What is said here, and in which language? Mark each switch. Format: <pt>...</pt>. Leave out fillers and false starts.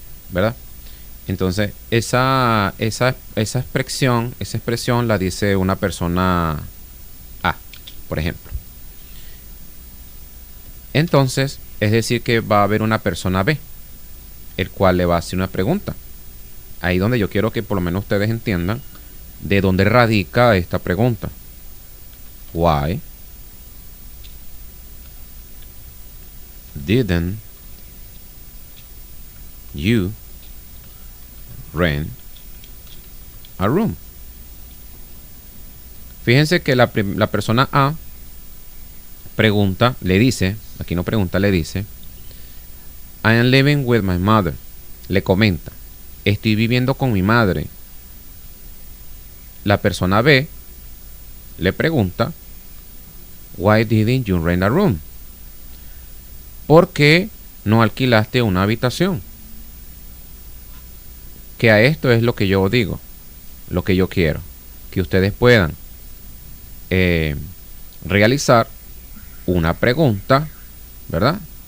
<es>¿verdad? Entonces, esa expresión la dice una persona A, por ejemplo. Entonces, es decir que va a haber una persona B, el cual le va a hacer una pregunta. Ahí donde yo quiero que por lo menos ustedes entiendan de dónde radica esta pregunta.</es> <en>Why didn't you rent a room?</en> <es>Fíjense que la persona A pregunta, le dice, aquí no pregunta, le dice,</es> <en>I am living with my mother.</en> <es>Le comenta, estoy viviendo con mi madre. La persona B le pregunta,</es> <en>why didn't you rent a room?</en> <es>¿Por qué no alquilaste una habitación? Que a esto es lo que yo digo, lo que yo quiero, que ustedes puedan realizar una pregunta, ¿verdad?</es>